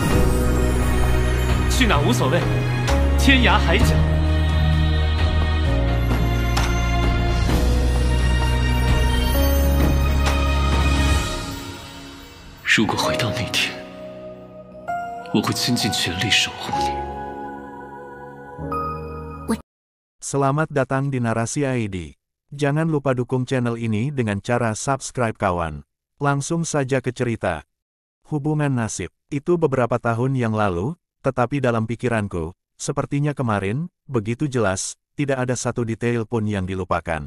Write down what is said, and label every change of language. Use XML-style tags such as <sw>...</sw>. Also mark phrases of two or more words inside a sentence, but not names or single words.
<zh>去哪无所谓，天涯海角。如果回到那天，我会倾尽全力守护你。</zh> <id>Selamat datang di Narasi ID. Jangan lupa dukung channel ini dengan cara subscribe kawan. Langsung saja ke cerita. Hubungan nasib. Itu beberapa tahun yang lalu, tetapi dalam pikiranku, sepertinya kemarin, begitu jelas, tidak ada satu detail pun yang dilupakan.</id>